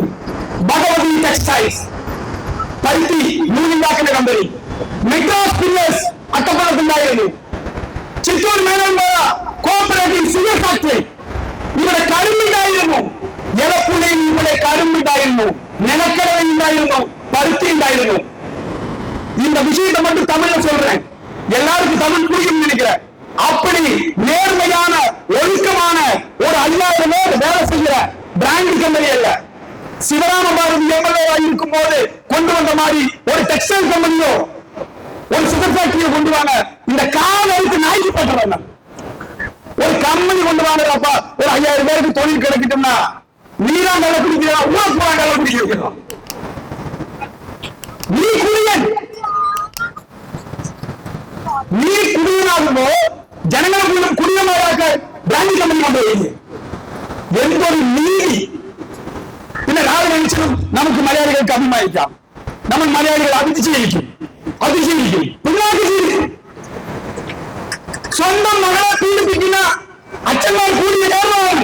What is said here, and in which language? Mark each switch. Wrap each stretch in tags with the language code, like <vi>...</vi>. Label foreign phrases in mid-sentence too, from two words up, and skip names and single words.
<ml>ഭഗവതി ടെക്സ്റ്റൈൽസ് പരുത്തി നൂലുണ്ടാക്കുന്ന കമ്പനി. മെട്രോസ് പില്ലേഴ്സ് അട്ടപ്പാടത്തുണ്ടായിരുന്നു. ചിറ്റൂർ മേനോൻപോയ</ml> <en>cooperative sugar factory.</en> <ml>ഇവിടെ കരുമ്പുണ്ടായിരുന്നു. എലപ്പുഴയിൽ ഇവിടെ കരുമ്പുണ്ടായിരുന്നു, നിലക്കടവ ഉണ്ടായിരുന്നു, പരുത്തി ഉണ്ടായിരുന്നു.</ml> <ta>இந்த விஷயத்தை மட்டும் தமிழ்ல சொல்றேன், எல்லாருக்கும் தமிழ் புரியும் நினைக்கிறேன். அப்படி நேர்மையான ஒழுக்கமான ஒரு 5000 பேர் வேலை செய்யற</ta> <en>brand company</en> <ta>அல்ல. சிவராமபாரதி எம்எல்ஏவா இருக்கும் போது கொண்டு வந்த மாதிரி ஒரு டெக்ஸ்டைல் கம்பெனியோ ஒரு சுகர் ஃபேக்டரியோ கொண்டு வாங்க. இந்த காலத்துக்கு நாய்க்கு போட்டுறாங்க. ஒரு கம்பெனி கொண்டு வாங்கப்பா, ஒரு 5000 பேருக்கு தொழில் கிடைக்கட்டும்னா நீரா நல்லா குடிக்கிறா, ஊருக்கு போறா நல்லா குடிக்கிறோம். நீ குடியன், நீ</ta> <ml>குடியனாகுമ്പോ ജനങ്ങളെ മുഴുവൻ കുടിയന്മാരാക്ക</ml> <en>brand company</en> <ml>കൊണ്ടുപോയി. എന്തൊരു നീതി! പിന്നെ രാവിലെ എണീച്ചതും നമുക്ക് മലയാളികൾക്ക് അഭിമാനിക്കാം. നമ്മൾ മലയാളികൾ അതിശയിക്കും, പിള്ളേർക്ക് ജീവിക്കും. സ്വന്തം മകളെ പീഡിപ്പിക്കുന്ന അച്ഛന്മാർ കൂടിയ കേരളമാണ്.</ml>